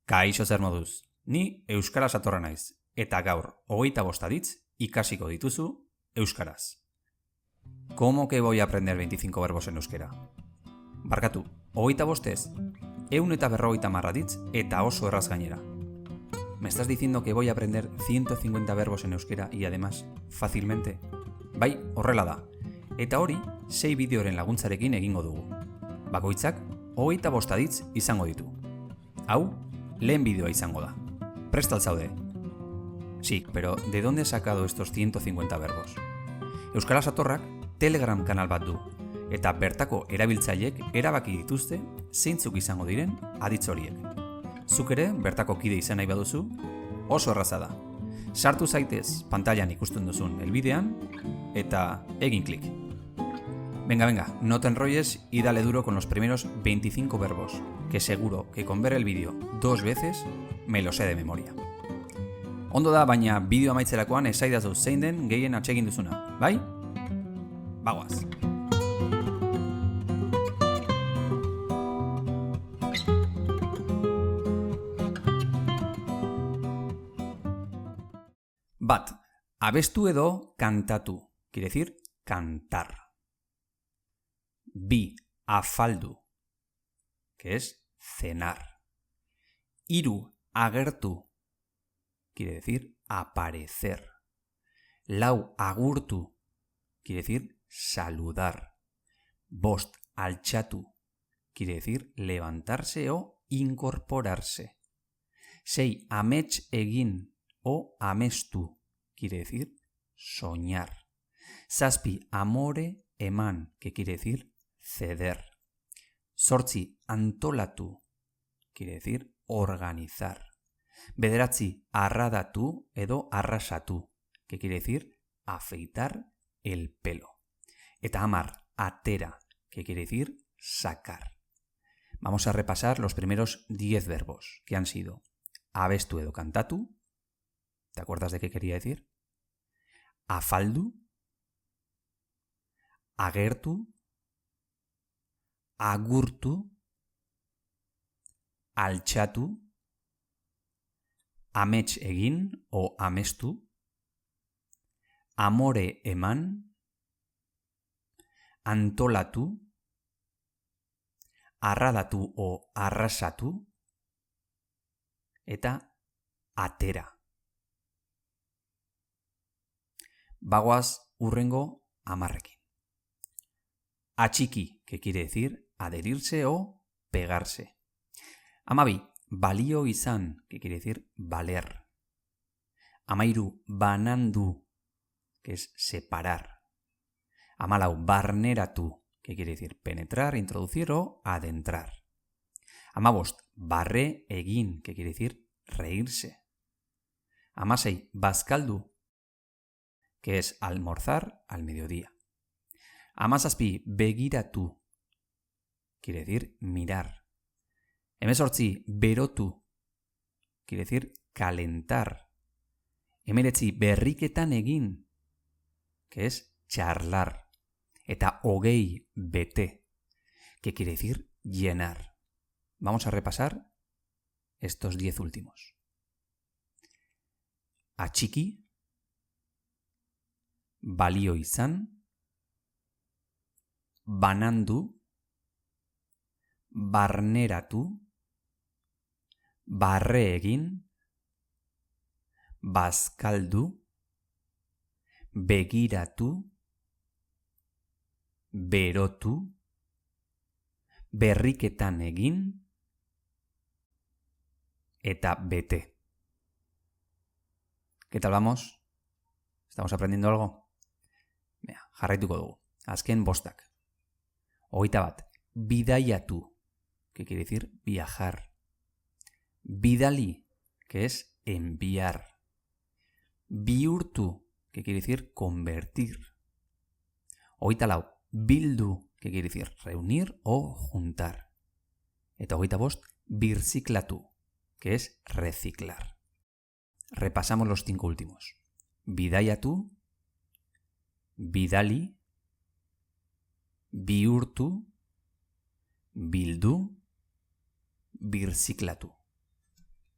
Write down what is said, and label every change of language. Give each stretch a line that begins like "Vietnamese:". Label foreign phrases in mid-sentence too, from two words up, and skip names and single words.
Basque: Kaixo zer moduz, ni euskaraz atorra naiz, eta gaur 25 aditz ikasiko dituzu euskaraz.
Spanish: ¿Cómo que voy a aprender 25 verbos en euskera?
Basque: Barkatu, 25 ez, 150 aditz eta oso erraz gainera.
Spanish: ¿Me estás diciendo que voy a aprender 150 verbos en euskera y además fácilmente?
Basque: Bai, horrela da. Eta hori, 6 bideoren laguntzarekin egingo dugu. Bakoitzak, 25 aditz izango ditu. Hau, lehen bideoa izango da. Presta al zaude.
Spanish: Sí, pero ¿de dónde he sacado estos 150 verbos?
Basque: Euskaraz Atorrak Telegram kanal bat du, eta bertako erabiltzaileek erabaki dituzte zeintzuk izango diren aditz horiek. Zuk ere bertako kide izan nahi baduzu, oso erraza da. Sartu zaitez pantailan ikusten duzun helbidean eta egin klik.
Spanish: Venga, no te enrolles y dale duro con los primeros 25 verbos, que seguro que con ver el vídeo 2 veces me lo sé de memoria.
Basque: Ondo da, baina bideo amaitzerakoan esaidazu zein den gehien atsegin duzuna, bai? Bagoaz. Bat, abestu edo kantatu,
Spanish: quiere decir cantar.
Basque: Bi, afaldu,
Spanish: que es cenar.
Basque: Hiru, agertu,
Spanish: quiere decir aparecer.
Basque: Lau, agurtu,
Spanish: quiere decir saludar.
Basque: Bost, altxatu,
Spanish: quiere decir levantarse o incorporarse.
Basque: Sei, amets egin o amestu,
Spanish: quiere decir soñar.
Basque: Zazpi, amore eman,
Spanish: que quiere decir ceder.
Basque: Zortzi, antolatu,
Spanish: quiere decir organizar.
Basque: Bederatzi, arradatu edo arrasatu,
Spanish: que quiere decir afeitar el pelo.
Basque: Eta hamar, atera,
Spanish: que quiere decir sacar. Vamos a repasar los primeros 10 verbos, que han sido
Basque: abestu edo kantatu.
Spanish: ¿Te acuerdas de qué quería decir?
Basque: Afaldu, agertu, agurtu, altxatu, amets egin o amestu, amore eman, antolatu, arradatu o arrasatu, eta atera. Bagoaz hurrengo 10ekin. Atxiki,
Spanish: que quiere decir adherirse o pegarse. 12,
Basque: balio izan,
Spanish: que quiere decir valer. 13, banandu, que es separar. 14, barneratu, que quiere decir penetrar, introducir o adentrar. 15,
Basque: barre egin,
Spanish: que quiere decir reírse. 16, bazkaldu, que es almorzar al mediodía. 17, begiratu, quiere decir mirar. 18, berotu, quiere decir calentar. 19,
Basque: berriketan egin,
Spanish: que es charlar.
Basque: Eta 20, bete,
Spanish: que quiere decir llenar. Vamos a repasar estos 10 últimos.
Basque: Atxiki, balio izan, banandu, barneratu, barre egin, bazkaldu, begiratu, berotu, berriketan egin, eta bete.
Spanish: ¿Qué tal vamos? ¿Estamos aprendiendo algo? Mira,
Basque: jarraituko dugu. Azken bostak. 21, bidaiatu,
Spanish: que quiere decir viajar. Bidali, que es enviar. Bihurtu, que quiere decir convertir. 24, bildu, que quiere decir reunir o juntar.
Basque: Eta 25, birziklatu,
Spanish: que es reciclar. Repasamos los 5 últimos.
Basque: Bidaiatu, bidali, bihurtu, bildu, birziklatu.